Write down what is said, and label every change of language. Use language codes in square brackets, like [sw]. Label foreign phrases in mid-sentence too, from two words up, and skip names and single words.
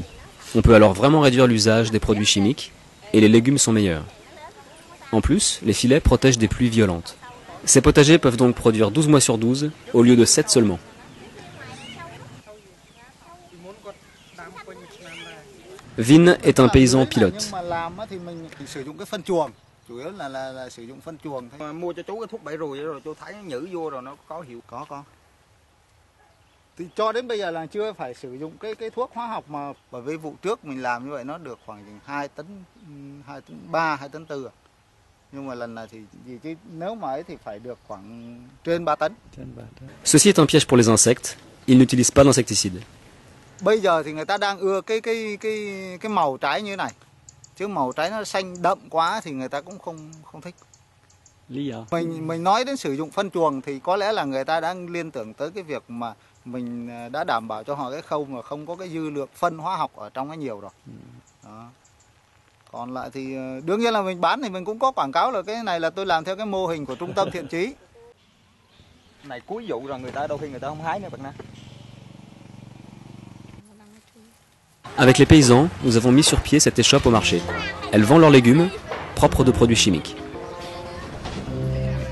[fr] On peut alors vraiment réduire l'usage des produits chimiques et les légumes sont meilleurs. En plus, les filets protègent des pluies violentes. Ces potagers peuvent donc produire 12 mois sur 12 au lieu de 7 seulement. Vin est un paysan pilote. [vi] Cho đến bây giờ là chưa phải sử dụng cái thuốc hóa học mà bởi vì vụ trước mình làm như vậy nó được khoảng 2 tấn 3 2 tấn 4. Nhưng mà lần này thì chứ nếu mà ấy thì phải được khoảng trên 3 tấn. [fr] Ceci est un piège pour les insectes. Ils n'utilisent pas d'insecticides. [vi] Bây giờ thì người ta đang ưa cái màu trái như thế này. Chứ màu trái nó xanh đậm quá thì người ta cũng không thích. Mình nói đến sử dụng phân chuồng thì có lẽ là người ta đang liên tưởng tới cái việc mà mình đã đảm bảo cho họ cái khâu mà không có cái dư lượng phân hóa học ở trong cái nhiều rồi. Đó. Còn lại thì đương nhiên là mình bán thì mình cũng có quảng cáo là cái này là tôi làm theo cái mô hình của trung tâm thiện chí. Này cuối vụ rồi người ta đôi khi người ta không hái nữa bạn nè. [fr] Avec les paysans, nous avons mis sur pied cette échoppe au marché. Elles vendent leurs légumes, propres de produits chimiques.